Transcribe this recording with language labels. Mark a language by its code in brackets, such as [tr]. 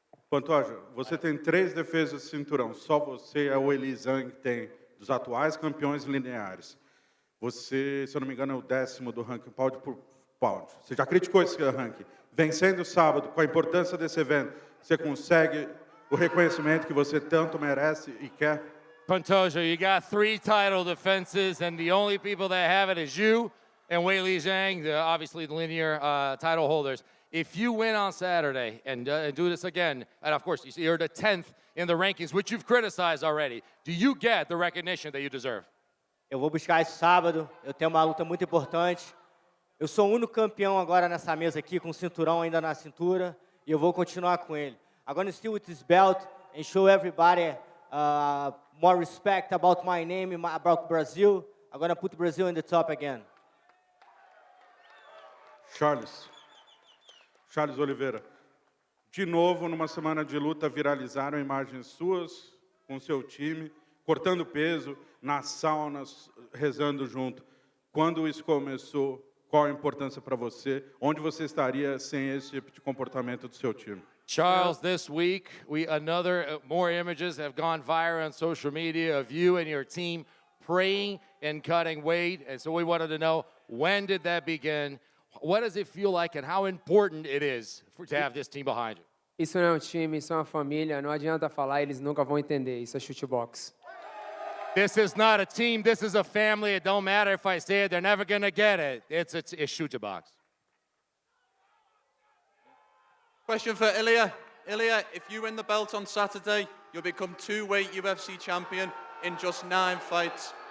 [pt] Pantoja, você tem 3 defesas de cinturão. Só você é o Eli Zhang que tem dos atuais campeões lineares. Você, se eu não me engano, é o 10º do ranking pound por pound. Você já criticou esse ranking. Vencendo sábado, com a importância desse evento, você consegue o reconhecimento que você tanto merece e quer? [en] Pantoja, you got 3 title defenses, and the only people that have it is you and Weili Zhang, obviously the linear title holders. If you win on Saturday and do this again, and of course you're the 10th in the rankings, which you've criticized already, do you get the recognition that you deserve? [pt] Eu vou buscar isso sábado. Eu tenho uma luta muito importante. Eu sou o único campeão agora nessa mesa aqui, com o cinturão ainda na cintura, e eu vou continuar com ele. [en] I'm going to steal with this belt and show everybody more respect about my name, about Brazil. I'm going to put Brazil in the top again. [pt] Charles Oliveira, de novo, numa semana de luta, viralizaram imagens suas com seu time, cortando peso, nas saunas, rezando junto. Quando isso começou, qual a importância para você? Onde você estaria sem esse tipo de comportamento do seu time? [en] Charles, this week, more images have gone viral on social media of you and your team praying and cutting weight. And so we wanted to know, when did that begin? What does it feel like and how important it is to have this team behind you? [pt] Isso não é um time, isso é uma família. Não adianta falar, eles nunca vão entender. Isso é chutebox. [en] This is not a team, this is a family. It don't matter if I say it, they're never going to get it. It's shoot to box. Question for Ilia. Ilia, if you win the belt on Saturday, you'll become 2-weight UFC champion in just 9 fights.